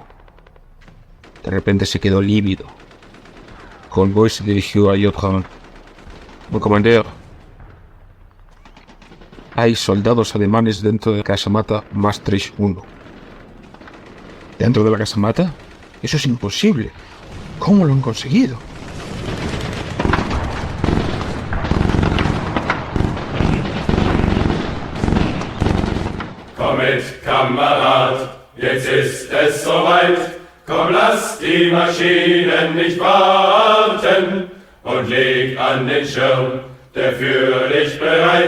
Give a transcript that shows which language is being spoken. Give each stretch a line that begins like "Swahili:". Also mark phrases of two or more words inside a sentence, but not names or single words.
Spanish: De repente se quedó lívido. Convoy se dirigió a Johan.
French: «Mon comandeur,
Spanish: hay soldados alemanes dentro de la casamata más 31. ¿Dentro de la casamata? Eso es imposible. ¿Cómo lo han conseguido?»
German: Kommet, Kamerad, jetzt ist es soweit. Komm, lass die Maschinen nicht warten und leg an den Schirm, der für dich bereit.